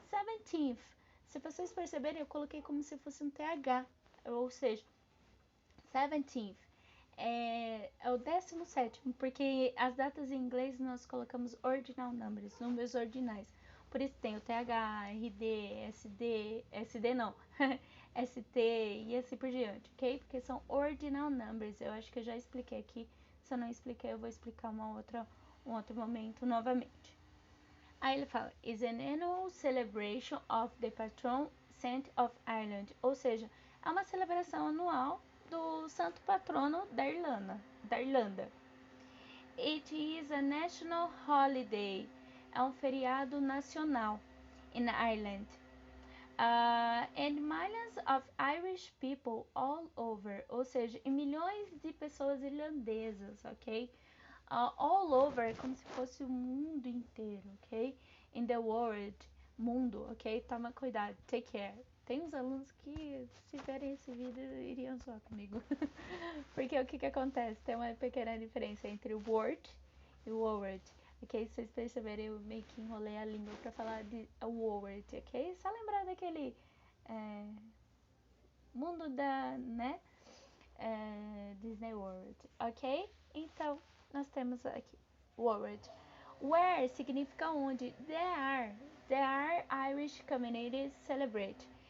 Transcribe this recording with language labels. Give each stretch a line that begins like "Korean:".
Portuguese: 17th, se vocês perceberem, eu coloquei como se fosse um TH, ou seja, 17th é o 17º, porque as datas em inglês nós colocamos ordinal numbers, números ordinais. Por isso tem o TH, RD, SD não, ST e assim por diante, ok? Porque são
English: ordinal numbers.
Portuguese: Eu acho que eu já expliquei aqui. Se eu não expliquei, eu vou explicar um outro momento novamente. Aí ele fala,
English: is an annual celebration of the patron saint of Ireland.
Portuguese: Ou seja, é uma celebração anual do santo patrono da Irlanda.
English: It is a national holiday.
Portuguese: É um feriado nacional
English: in Ireland. And millions of Irish people all over,
Portuguese: ou seja, e milhões de pessoas irlandesas, ok? All over é como se fosse o mundo inteiro, ok?
English: In the world,
Portuguese: mundo, ok? Toma cuidado,
English: take care.
Portuguese: Tem uns alunos que, se verem esse vídeo, iriam zoar comigo. Porque o que acontece? Tem uma pequena diferença entre o word e o word. Ok? Se vocês perceberem, eu meio que enrolei a língua pra falar de word, ok? Só lembrar daquele mundo da, né? Disney World, ok? Então, nós temos aqui World. Where significa onde.
English: There are Irish communities celebrate.